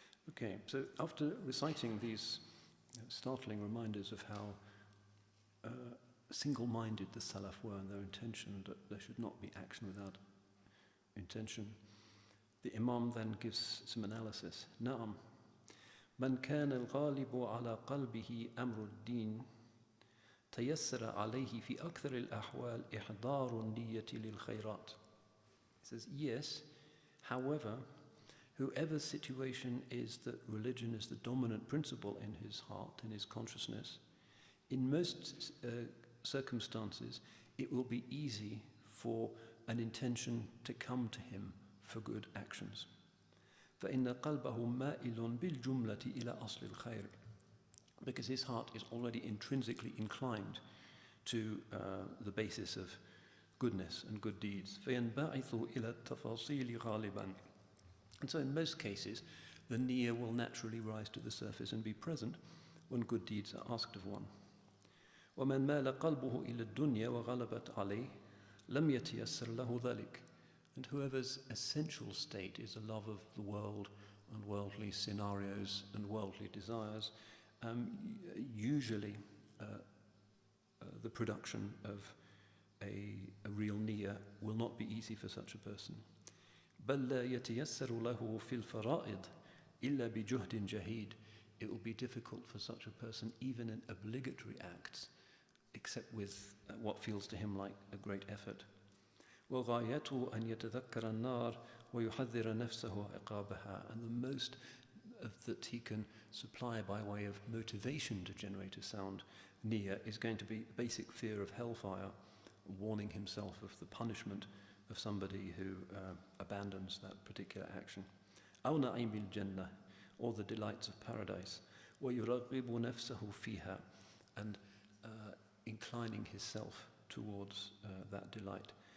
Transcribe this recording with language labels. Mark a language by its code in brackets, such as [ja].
[en] Okay, so after reciting these startling reminders of how single-minded the Salaf were in their intention, that there should not be action without intention, the Imam then gives some analysis. [ar] نعم من كان الغالب على قلبه أمر الدين تيسر عليه في أكثر الأحوال إحضار النية للخيرات. [en] He says, yes, however, whoever's situation is that religion is the dominant principle in his heart, in his consciousness, in most circumstances, it will be easy for an intention to come to him for good actions. [ar] فإن قلبه مائل بالجملة إلى أصل الخير, [en] because his heart is already intrinsically inclined to the basis of goodness and good deeds. [ar] فينبعث إلى التفاصيل غالبا. [en] And so in most cases, the niyyah will naturally rise to the surface and be present when good deeds are asked of one. [ar] ومن مال قلبه إلى الدنيا وغلبت عليه لم يتيسر له ذلك. [en] And whoever's essential state is a love of the world and worldly scenarios and worldly desires, usually the production of a real niyyah will not be easy for such a person. [ar] بل لا يتيسر له في الفرائض إلا بجهد جهيد. [en] It will be difficult for such a person even in obligatory acts, except with what feels to him like a great effort. [ar] وغايته أن يتذكر النار ويحذر نفسه عقابها. [en] And the most that he can supply by way of motivation to generate a sound niyyah is going to be basic fear of hellfire, warning himself of the punishment of somebody who abandons that particular action. [ar] أو نعيم الجنة, [en] or the delights of paradise. [ar] ويرغب نفسه فيها, [en] and inclining himself towards that delight.